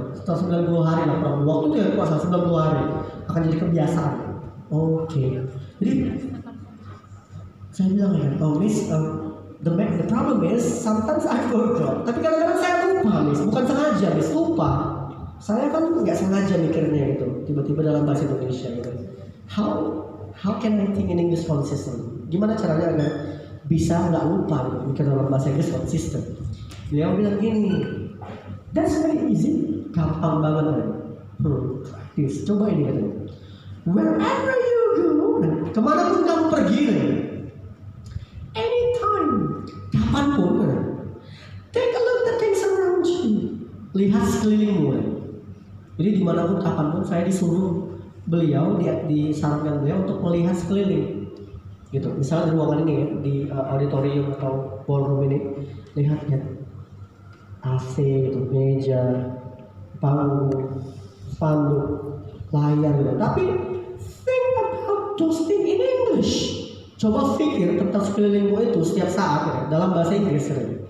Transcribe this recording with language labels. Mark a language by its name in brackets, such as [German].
[Indonesian] Setelah 90 hari lah, waktu itu ya puasa 90 hari akan jadi kebiasaan. Oke. Jadi saya bilang ya, oh Miss, [English] the problem is sometimes I forgot. [Indonesian] Tapi kadang-kadang saya lupa Miss, bukan sengaja Miss, lupa. Saya kan nggak sengaja mikirnya gitu, tiba-tiba dalam bahasa Indonesia gitu. [English] How can I think in English consistent? [Indonesian] Gimana caranya agar bisa nggak lupa gitu, mikir dalam bahasa Inggris consistent? Dia bilang gini, [English] that's very easy, [Indonesian] gampang banget kan? Please, coba ini katanya. [English] Wherever you go, [Indonesian] kemana pun kamu pergi nih, [English] anytime, kapanpun, take a look at things around you. [Indonesian] Lihat sekelilingmu. Jadi dimanapun kapanpun saya disuruh beliau disarankan beliau untuk melihat sekeliling. Gitu. Misalnya di ruangan ini ya, di auditorium atau ballroom ini, lihat AC, gitu, meja, panggung, spanduk, layar gitu. [English] Tapi think about those things in English. [Indonesian] Coba pikir tentang sekelilingmu itu setiap saat ya, dalam bahasa Inggris ya.